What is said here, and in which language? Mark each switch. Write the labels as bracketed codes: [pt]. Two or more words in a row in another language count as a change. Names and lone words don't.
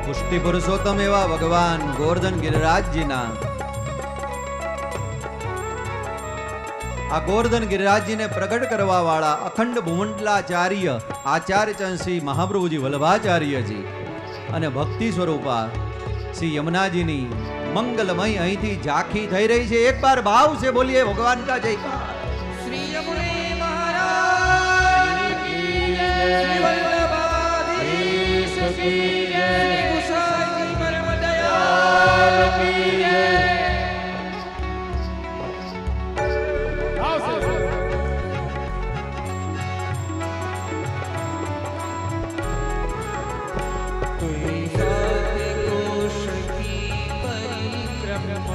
[gu] ભક્તિ પુરુષોત્તમ એવા ભગવાન ગોવર્ધન ગિરિરાજજીના આ ગોવર્ધન ગિરિરાજજીને પ્રગટ કરવા વાળા અખંડ ભુવંડલાચાર્ય આચાર્ય શ્રી મહાપ્રભુજી વલ્લભાચાર્યજી અને ભક્તિ સ્વરૂપા શ્રી યમુનાજીની મંગલમય અહીંથી ઝાંખી થઈ રહી છે. એક બાર ભાવ છે, બોલીએ [hi] भगवान का जयकार. श्री यमुने महाराज की जय, श्री वल्लभाधीश की जय, श्री गोसाई परम दयाल की जय. कोई सात कोश की परिक्रमा,